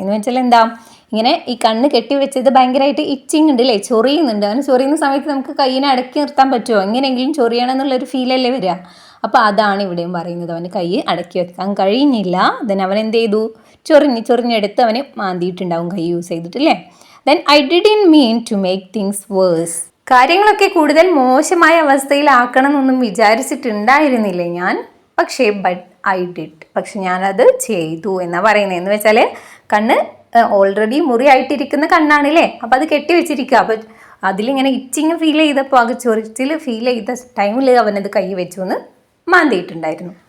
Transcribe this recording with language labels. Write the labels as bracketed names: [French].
[Malayalam] എന്ന് വെച്ചാൽ എന്താ, ഇങ്ങനെ ഈ കണ്ണ് കെട്ടിവെച്ചത് ഭയങ്കരമായിട്ട് ഇച്ചിങ് ഉണ്ട് അല്ലേ, ചൊറിയുന്നുണ്ട്. അങ്ങനെ ചൊറിയുന്ന സമയത്ത് നമുക്ക് കൈയിനെ അടക്കി നിർത്താൻ പറ്റുമോ? എങ്ങനെയെങ്കിലും ചൊറിയണം എന്നുള്ളൊരു ഫീലല്ലേ വരിക. അപ്പോൾ അതാണ് ഇവിടെയും പറയുന്നത്, അവന് കൈ അടക്കി വെക്കാൻ കഴിഞ്ഞില്ല. then അവൻ എന്ത് ചെയ്തു, ചൊറിഞ്ഞെടുത്ത് അവന് മാന്തിയിട്ടുണ്ടാവും കൈ യൂസ് ചെയ്തിട്ടില്ലേ. [English] then I didn't mean to make things worse. [Malayalam] കാര്യങ്ങളൊക്കെ കൂടുതൽ മോശമായ അവസ്ഥയിലാക്കണം എന്നൊന്നും വിചാരിച്ചിട്ടുണ്ടായിരുന്നില്ല ഞാൻ, പക്ഷേ [English] but I did, [Malayalam] പക്ഷെ ഞാനത് ചെയ്തു എന്നാണ് പറയുന്നത്. എന്ന് വെച്ചാൽ കണ്ണ് ഓൾറെഡി മുറിയായിട്ടിരിക്കുന്ന കണ്ണാണില്ലേ, അപ്പോൾ അത് കെട്ടി വെച്ചിരിക്കുക. അപ്പോൾ അതിലിങ്ങനെ ഇച്ചിങ് ഫീൽ ചെയ്തപ്പോൾ, അത് ചൊറിച്ചിൽ ഫീൽ ചെയ്ത ടൈമിൽ അവനത് കൈ വെച്ചു എന്ന് മാന്തിയിട്ടുണ്ടായിരുന്നു.